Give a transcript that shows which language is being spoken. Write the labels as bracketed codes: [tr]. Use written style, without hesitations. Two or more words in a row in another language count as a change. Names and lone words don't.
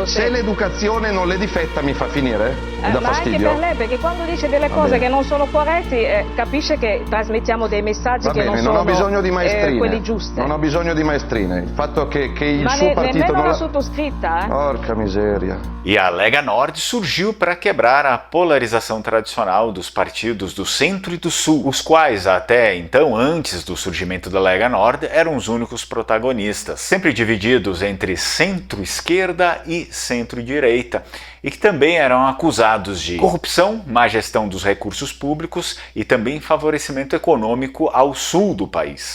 [it] l'educazione non le difetta mi fa finire? Mi dà ma anche fastidio? per lei, perché quando dice delle cose che non sono corrette capisce che trasmettiamo dei messaggi Va che bene, non sono non ho bisogno di maestrine. quelli giusti. Non ho bisogno di maestrine. Il fatto che il Ma suo partito nemmeno non la la... sottoscritta, Porca miseria. [pt] E a Lega Nord surgiu para quebrar a polarização tradicional dos partidos do centro e do sul, os quais até então, antes do surgimento da Lega Nord, eram os únicos protagonistas, sempre divididos entre centro-esquerda e centro-direita, e que também eram acusados de corrupção, má gestão dos recursos públicos e também favorecimento econômico ao sul do país.